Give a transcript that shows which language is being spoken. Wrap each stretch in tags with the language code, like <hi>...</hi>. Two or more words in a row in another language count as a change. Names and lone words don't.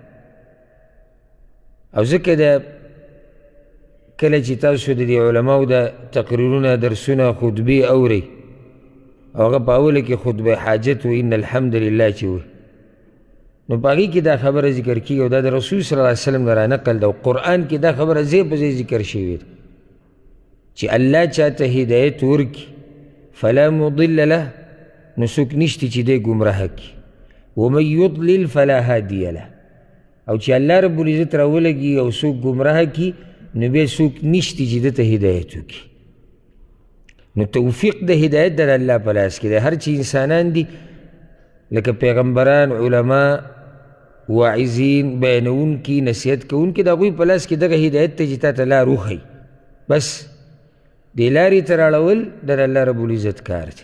<ps>او ځکه د کله چې تاسو د دې علماو د تقریرونه درسونه خطبې اورئ او هغه په اوله کې خطبه حاجت و</ps> <ar>ان الحمدلله</ar> <ps>چې وي نو په هغې کې دا خبره ذکر کېږي او دا د رسول صلی الله علیه وسلم نه رانقل ده او قرآن کې دا خبره ځای په ځای ذکر شوې ده چې الله چاته هدایت ورکړي</ps> <ar>فلا مضل له</ar> <ps>نو څوک نشته چې دی ګمراه کړي</ps> <ar>ومن یضلل فلا هادي له</ar> <ps>او چې الله رب العزت راولګي او څوک ګمراه کي نو بیا څوک نشتی چې دته هدایت وکړي. نو توفیق د هدایت د الله په لاس کې دی. هر چې انسانان دي لکه پیغمبران، علما، واعظین، بیانونکي، نصیحت کوونکي، د هغوی په لاس کې دغه هدایت ته چې تا ته لار وښیي، بس دې لارې ته راړول د الله رب العزت کار دی.</ps>